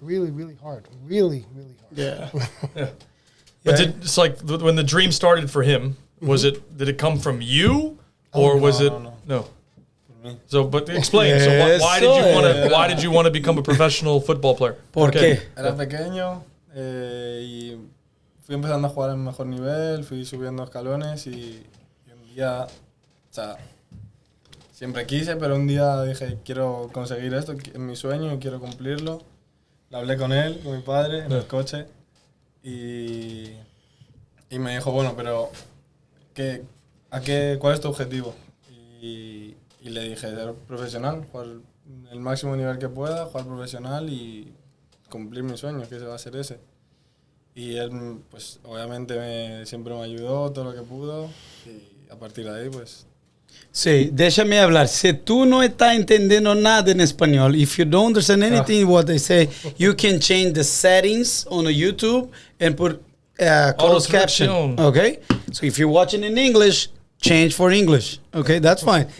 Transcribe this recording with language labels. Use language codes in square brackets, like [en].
[en] Really, really hard. Really, really hard. Yeah. But it's like when the dream started for him, did it come from you? Or was it... No. Me. So, but explain. So Yes, why did you want to become a professional football player? [es] ¿Por qué? Era pequeño y fui empezando a jugar en mejor nivel, fui subiendo escalones y un día, o sea, siempre quise, pero un día dije, quiero conseguir esto, es mi sueño y quiero cumplirlo. Lo hablé con él, con mi padre, en el coche y me dijo, bueno, pero ¿cuál es tu objetivo? Y le dije, ser profesional, jugar el máximo nivel que pueda, jugar profesional y cumplir mi sueño, que ese va a ser ese. Y él, pues, obviamente siempre me ayudó todo lo que pudo. Y a partir de ahí, pues... Sí, déjame hablar. Si tú no estás entendiendo nada en español, [en] if you don't understand anything what they say, you can change the settings on the YouTube and put closed caption. [es] Traducción. [en] Okay? So if you're watching in English, change for English. Okay? That's fine.